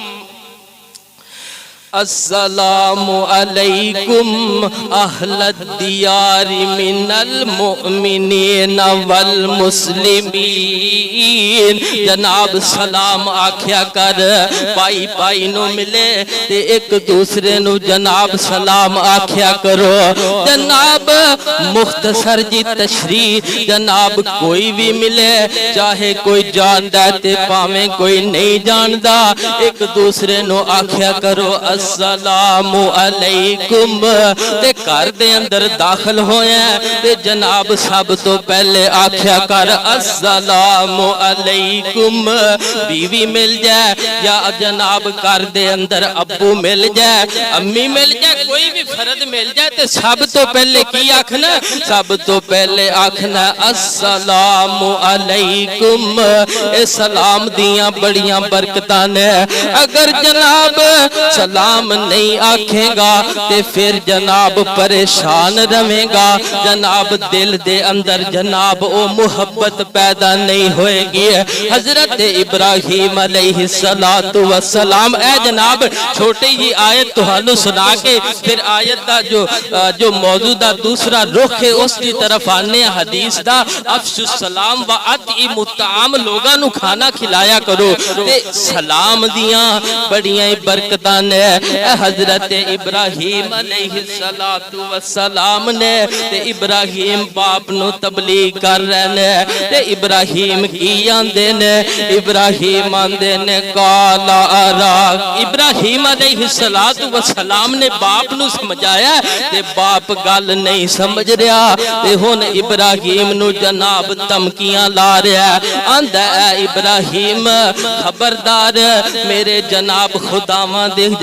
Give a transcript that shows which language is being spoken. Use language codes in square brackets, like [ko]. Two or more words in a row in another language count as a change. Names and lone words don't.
[ar] السلام علیکم اہل الدیار من المؤمنین والمسلمین [pa] جناب سلام آکھیا کر پائی پائی نو ملے تے ایک دوسرے نو جناب سلام آکھیا کرو جناب مختصر جی تشریح جناب کوئی بھی ملے چاہے کوئی جاندہ تے پاویں کوئی نہیں جاندہ ایک دوسرے نو آکھیا کرو [ar] السلام علیکم [pa] تے گھر دے اندر داخل ہوئے تے جناب سب تو پہلے آکھیا کر [ar] السلام علیکم [pa] بیوی مل جائے یا جناب گھر دے اندر ابو مل جائے امی مل جائے کوئی بھی فرد مل جائے تے سب تو پہلے کی آکھنا سب تو پہلے آکھنا [ar] السلام علیکم [pa] اے سلام دیاں بڑیاں برکتاں نے اگر جناب سلام نہیں آکھے گا تے پھر جناب پریشان رہے گا جناب دل دے اندر جناب او محبت پیدا نہیں ہوئے گی حضرت ابراہیم علیہ السلام اے جناب چھوٹی ہی آیت تہانوں سنا کے پھر آیت دا جو موجودہ دوسرا رخ ہے اس کی طرف آنے حدیث دا [ar] افشو السلام و اطعموا الطعام [pa] لوگاں نو کھانا کھلایا کرو تے سلام دیاں بڑیاں برکتاں نے حضرت ابراہیم علیہ السلام نے تے ابراہیم باپ نو تبلیغ کر رہے نے تے ابراہیم کی آندے نے ابراہیم آندے نے کالا آراک ابراہیم علیہ السلام نے باپ نو سمجھایا تے باپ گل نہیں سمجھ رہا تے ہن ابراہیم نو جناب تمکیاں لا رہا آندہ اے ابراہیم خبردار میرے جناب خداواں دے جناب